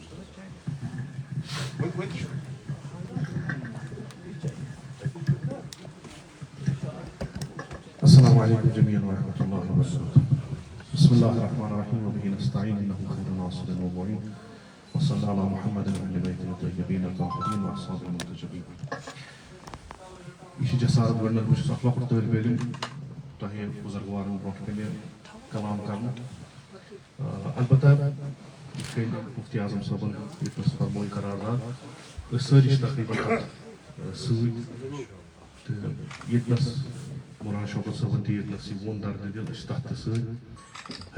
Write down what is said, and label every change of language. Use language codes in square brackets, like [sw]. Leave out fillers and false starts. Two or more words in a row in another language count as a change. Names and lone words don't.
[ar] السلام علیکم جميعا ورحمۃ اللہ وبرکاتہ. بسم اللہ الرحمن الرحیم وبہ نستعین انہ خیر ناصر و معین وصلی علی محمد وعلی بیتہ الطیبین الطاہرین واصحابہ المنتجبین. [ks] یہ جسارت گۄڈنیٚتھ بہٕ چھُس اکھ لۄکُٹ طٲلبہِ علم تۄہہِ بُزرگوارن برونٛٹھ کَنہِ کلام کرنہٕ. البتہ یِتھ کٔنۍ مفتی اعظم صٲبن ییٚتنس فرموو قرارداد أسۍ سٲری چھِ تقریٖباً تتھ سۭتۍ تہٕ ییٚتنس مولانا شوکت صٲبن تہِ ییٚتنس یہِ ووٚن درد دل أسۍ چھِ تتھ تہِ سۭتۍ.